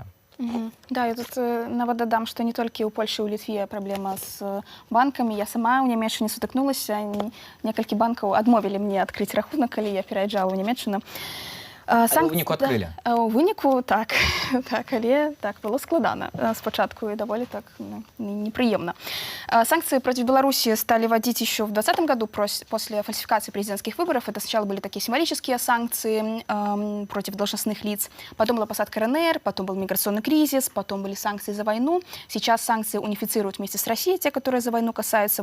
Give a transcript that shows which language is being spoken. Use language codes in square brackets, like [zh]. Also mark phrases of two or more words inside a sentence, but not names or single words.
[be] Да, я тут нават дадам, што не толькі ў Польшы, ў Літве праблема з банкамі. Я сама ў Нямецчыне сутыкнулася. Некалькі банкаў адмовілі мне адкрыць рахунак, калі я пераязджала ў Нямецчыну. У выніку адкрылі? У выніку, так, але так, было складана спачатку и даволі так неприемно. [ru] Санкции против Беларуси стали вводить еще в 2020 году после фальсификации президентских выборов. Это сначала были такие символические санкции против должностных лиц, потом была посадка РНР, потом был миграционный кризис, потом были санкции за войну. Сейчас санкции унифицируют вместе с Россией, те, которые за войну касаются.